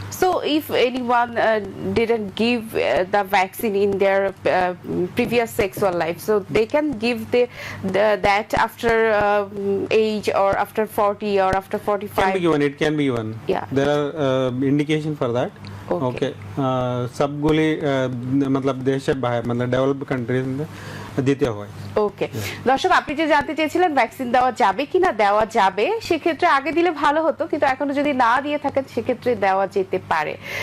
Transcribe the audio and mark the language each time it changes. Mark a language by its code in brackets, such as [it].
[en] So if anyone didn't give the vaccine in their previous sexual life, so they can give that after age, or after 40 or after 45? Can be given. It can be given. Yeah. There are indication for that. Okay. [hi] सब गोली मतलब देश से बाहर मतलब developed countries में [bn] দিতে হয়। ওকে দর্শক, আপনি যে জানতে চেয়েছিলেন ভ্যাকসিন দেওয়া যাবে কিনা, দেওয়া যাবে, সেক্ষেত্রে আগে দিলে ভালো হতো, কিন্তু এখনো যদি না দিয়ে থাকেন সেক্ষেত্রে দেওয়া যেতে পারে।